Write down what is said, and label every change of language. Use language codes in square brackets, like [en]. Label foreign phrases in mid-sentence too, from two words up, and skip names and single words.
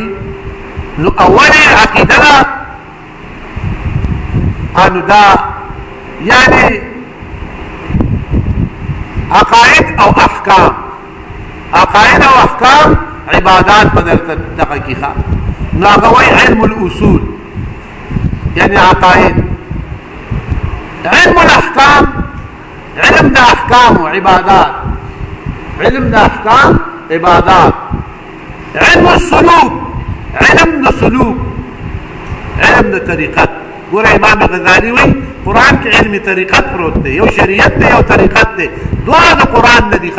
[ps] نو اول عقیده ده نو دا یعنی عقاید او احکام، عقاید او احکام عبادات په درته دغه کې ښه. نو هغه وایي [ar] علم الاصول [ps] یعنی عقاید. [ar] علم الاحکام [ps] علم د احکام و عبادات، علم د احکام عبادات. [ar] علم السلوک [ps] علم د سلوک، علم د طریقت. ګوره امام غزالی وایي قرآن کې علم طریقت پروت دی، یو شریعت دی یو طریقت دی، دواړه د قرآن نه دي ښه.